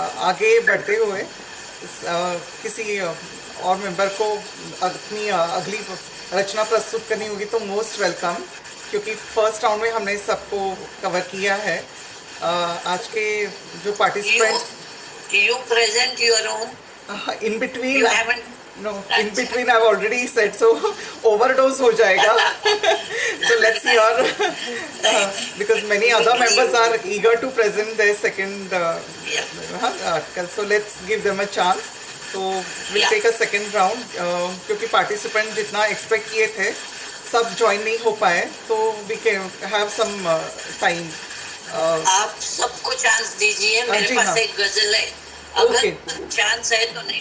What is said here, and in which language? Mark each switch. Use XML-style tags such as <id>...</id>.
<hi>आगे बढ़ते हुए किसी और मेंबर को अपनी अगली रचना प्रस्तुत करनी होगी तो मोस्ट वेलकम, क्योंकि फर्स्ट राउंड में हमने सबको कवर किया है. आज के जो participants</hi> <en>You present your own. In between, You haven't. No in between I already said, so overdose</en> <hi>हो जाएगा.</hi> <en>So let's see your because many other members are eager to present their second article, so let's give them a chance.</en> <hi>तो</hi> <en>we'll take a second round,</en> <hi>क्योंकि participant जितना expect किए थे सब join नहीं हो पाए, तो</hi> <en>we can have some time.</en> <hi>आप सबको चांस दीजिए. मेरे जी पास हाँ. एक गजल है,</hi> <en>Okay.</en> <hi>अगर चांस है तो नहीं.</hi>